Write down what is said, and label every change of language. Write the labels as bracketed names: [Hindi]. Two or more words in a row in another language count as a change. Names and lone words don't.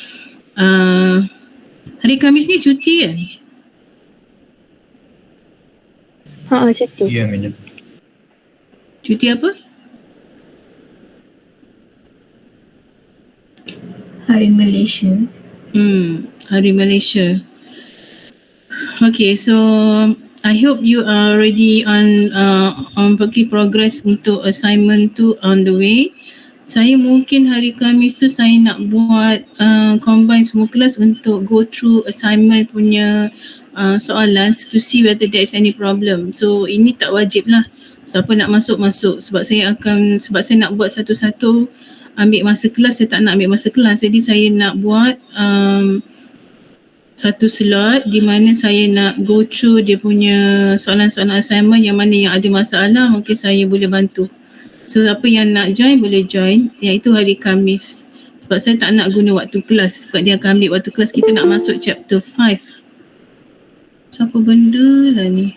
[Malay] Hari Khamis ni cuti kan? Cuti. Ya, madam. Cuti apa? Hari Malaysia. Hari Malaysia. [English] Okay, so I hope you are already on progress untuk assignment tu on the way. [Malay] Saya mungkin hari Khamis tu saya nak buat combine semua kelas untuk [English] go through [Malay] assignment punya soalan [English] to see whether there is any problem. [Malay] So ini tak wajib lah. Siapa nak masuk sebab saya nak buat satu-satu ambil masa kelas. Saya tak nak ambil masa kelas, jadi saya nak buat satu slot di mana saya nak [English] go through [Malay] dia punya soalan-soalan assignment yang mana yang ada masalah mungkin saya boleh bantu. So siapa yang nak join boleh join, iaitu hari Khamis. Sebab saya tak nak guna waktu kelas, sebab dia akan ambil waktu kelas kita nak masuk chapter 5. So apa benda lah ni?